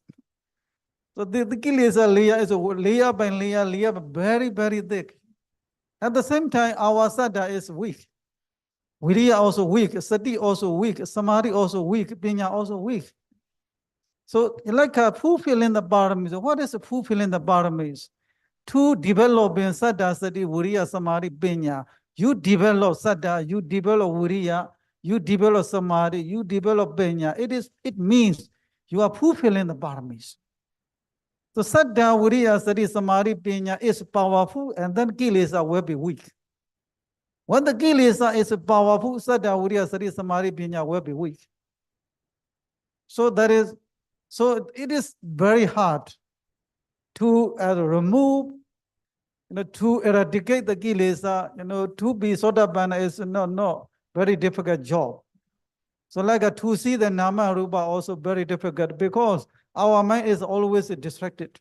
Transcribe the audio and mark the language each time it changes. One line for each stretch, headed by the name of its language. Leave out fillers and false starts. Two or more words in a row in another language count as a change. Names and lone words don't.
English: So the kilesa layer is a layer by layer, very, very thick. At the same time, our saddha is weak. Viriya also weak, sati also weak, samadhi also weak, pinya also weak. So like fulfilling the paramis, what is fulfilling the paramis? To develop in
Pali: saddha, sati, viriya, samadhi, pinya,
English: you develop saddha, you develop viriya, you develop samadhi, you develop pinya. It means you are fulfilling the paramis. So
Pali: saddha, viriya, sati, samadhi, pinya
English: is powerful, and then kilesa will be weak. When the kilesa is powerful,
Pali: saddha, viriya, sati, samadhi, pinya
English: will be weak. So it is very hard to remove, to eradicate the kilesa, to be sotapanna is no, very difficult job. So like to see the
Pali: nama rupa
English: also very difficult because our mind is always distracted.